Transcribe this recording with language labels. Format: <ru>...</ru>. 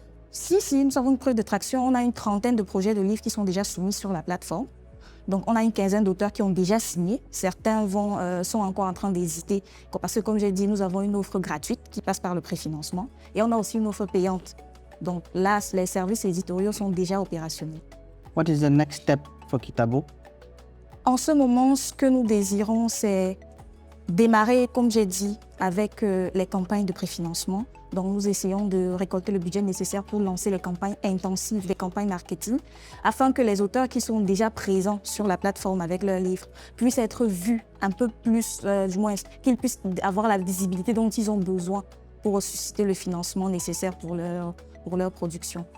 <fr>Si, nous avons une preuve de traction. On a une trentaine de projets de livres qui sont déjà soumis sur la plateforme. Donc, on a une quinzaine d'auteurs qui ont déjà signé. Certains sont encore en train d'hésiter. Parce que, comme j'ai dit, nous avons une offre gratuite qui passe par le préfinancement. Et on a aussi une offre payante. Donc là, les services éditoriaux sont déjà opérationnels.</fr> <en>What is the next step for Kitabo?</en> <fr>En ce moment, ce que nous désirons, c'est démarrer, comme j'ai dit, avec les campagnes de préfinancement. Donc, nous essayons de récolter le budget nécessaire pour lancer les campagnes intensives, les campagnes marketing, afin que les auteurs qui sont déjà présents sur la plateforme avec leurs livres puissent être vus un peu plus, du moins, qu'ils puissent avoir la visibilité dont ils ont besoin pour susciter le financement nécessaire pour leur production.</fr>